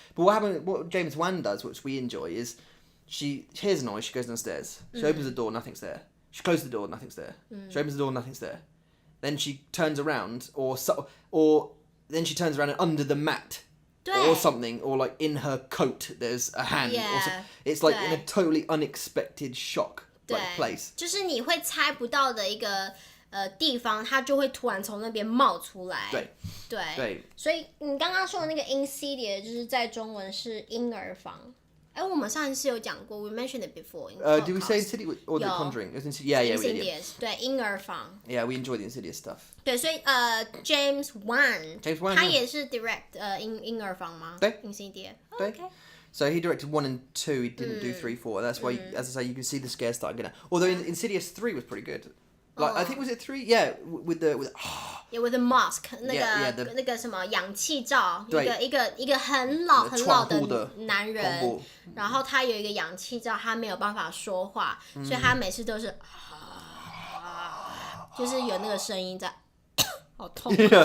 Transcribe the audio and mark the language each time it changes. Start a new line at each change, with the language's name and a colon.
English: But what James Wan does, which we enjoy, is she hears a noise. She goes downstairs. She opens the door. Nothing's there. She closes the door, nothing's there. She opens the door, nothing's there. Then she turns around, or then she turns around and under the mat, or something, or like in her coat, there's a hand. Or so, it's like in a totally unexpected shock like place.
Chinese: 就是你会猜不到的一个地方，它就会突然从那边冒出来。对，所以你刚刚说的那个 Insidious 就是在中文是婴儿房。我们上一次有讲过 ，
English: we mentioned it before. Did we say Insidious or The Conjuring? It was Insidious. Yeah, we did.
Chinese: 对，婴儿房。
English: Yeah, we enjoy the Insidious stuff.
Chinese: 对，所以James Wan 他也是 direct 婴儿房吗？对
English: ，Insidious. Okay. Okay. So he directed 1 and 2. He didn't do 3, 4. That's why, as I say, you can see the scares starting getting. Although Insidious 3 was pretty good. Like I think was it 3? Yeah, with with the mask
Chinese: 那个什么氧气罩，一个很老的男人，然后他有一个氧气罩，他没有办法说话，所以他每次都是就是有那个声音在，好痛。